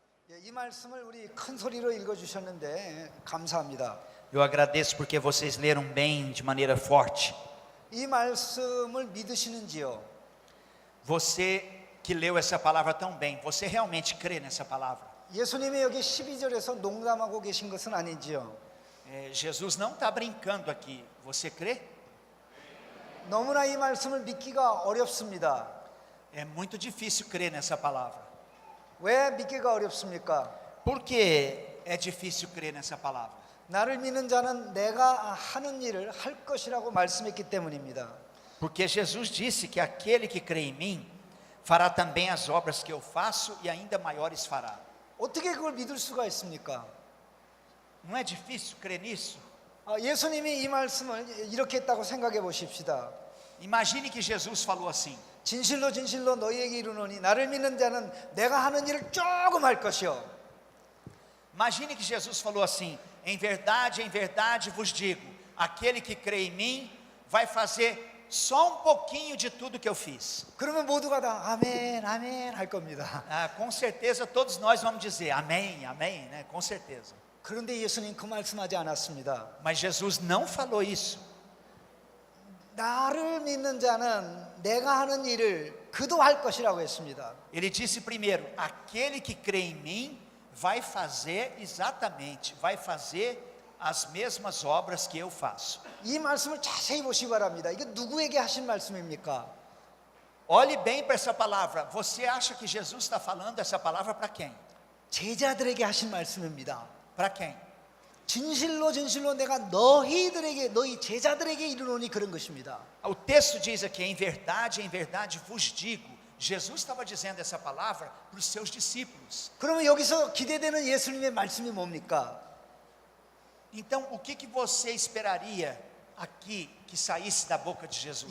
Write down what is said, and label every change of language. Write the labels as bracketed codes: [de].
[ko] 예, 이 말씀을 우리 큰 소리로 읽어주셨는데 감사합니다. [pt] Eu agradeço porque vocês leram bem de maneira forte. [ko] 이 말씀을 믿으시는지요? [pt] Você que leu essa palavra tão bem, você realmente crê nessa palavra? [ko] 예수님이 여기 12절에서 농담하고 계신 것은 아닌지요? [pt] Jesus não está brincando aqui. Você crê? [ko] 너무나 이 말씀을 믿기가 어렵습니다. [pt] É muito difícil crer nessa palavra. [ko] 왜 믿기가 어렵습니까? [pt] Por que é difícil crer nessa palavra? [ko] 나를 믿는 자는 내가 하는 일을 할 것이라고 말씀했기 때문입니다. [pt] Porque Jesus disse que aquele que crê em mim fará também as obras que eu faço e ainda maiores fará. [ko] 어떻게 그걸 믿을 수가 있습니까? [pt] Não é difícil crer nisso? [ko] 예수님이 이 말씀을 이렇게 했다고 생각해 보십시다. [pt] Imagine que Jesus falou assim: [ko] 진실로 진실로 너희에게 이르노니 나를 믿는 자는 내가 하는 일을 조금 할 것이요. [pt] Imagine que Jesus falou assim: em verdade vos digo, aquele que crê em mim vai fazer só um pouquinho de tudo que eu fiz. [ko] 그러면 모두가 다 아멘 아멘 할 겁니다. [pt] Com certeza todos nós vamos dizer amém, amém, né? Com certeza. [ko] 그런데 예수님 그 말씀하지 않았습니다. [pt] Mas Jesus não falou isso. [ko] 나를 믿는 자는 내가 하는 일을 그도 할 것이라고 했습니다. [pt] Ele disse primeiro: aquele que crê em mim vai fazer exatamente, vai fazer as mesmas obras que eu faço. [ko] 이 말씀을 자세히 보시기 바랍니다. 이게 누구에게 하신 말씀입니까? [pt] Olhe bem para essa palavra. Você acha que Jesus está falando essa palavra para quem? [ko] 제자들에게 하신 말씀입니다. [pt] Para quem? [ko] 진실로 진실로 내가 너희들에게 너희 제자들에게 이르노니 그런 것입니다. [pt] O texto diz aqui: em verdade vos digo. Jesus estava dizendo essa palavra para os seus discípulos. [ko] 그러면 여기서 기대되는 예수님의 말씀이 뭡니까? [pt] Então, o que você esperaria aqui que saísse da boca de Jesus?